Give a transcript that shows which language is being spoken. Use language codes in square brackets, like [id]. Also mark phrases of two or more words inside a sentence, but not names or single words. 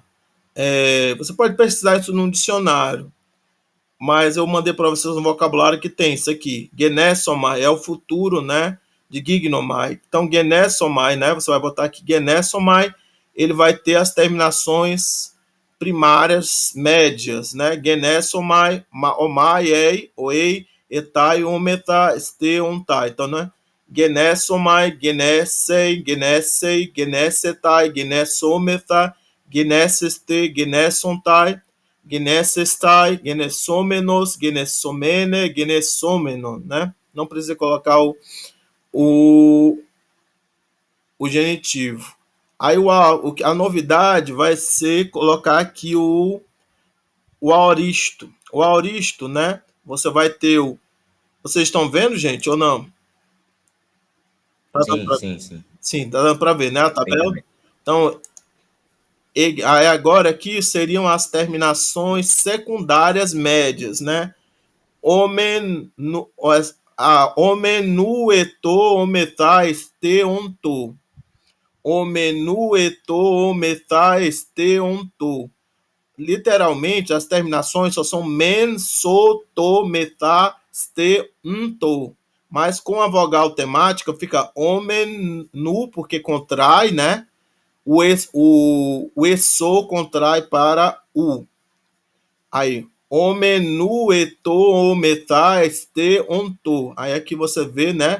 [pt] Você pode pesquisar isso num dicionário, mas eu mandei para vocês um vocabulário que tem isso aqui. Genessomai é o futuro, né, de gignomai. Então, genessomai, né, você vai botar aqui genessomai, ele vai ter as terminações primárias médias, né, [el] γενήσομαι, ομαι, ει, οει, εται, ομεθα, εσθε, ονται. [pt] Então, né, [el] γενήσομαι, γενήσει, γενήσει, γενήσεται, γενησόμεθα, γενήσεσθε, γενήσονται, γενήσεσθαι, γενησόμενος, γενησομένη, γενησόμενον, [pt] né? Não precisa colocar o, o genitivo. Aí a novidade vai ser colocar aqui o aoristo. O aoristo, né? Você vai ter Vocês estão vendo, gente, ou não? Tá dando Sim, pra... sim, sim. Sim, tá dando para ver, né? A tabela. Perfeitamente. Então, Aí agora aqui seriam as terminações secundárias médias, né? [el] Ομην, ομενουετο, ομεθα, τε οντο. Ομενουετο, ομεθα, τε οντο. [pt] Literalmente, as terminações só são [el] men, so, to, metá, ste, unto. [pt] Mas com a vogal temática fica omenu, porque contrai, né? O eso contrai para u. [el] Aí, ομενου, ετο, ομεθα, εσθε, οντο. [pt] Aí aqui você vê, né?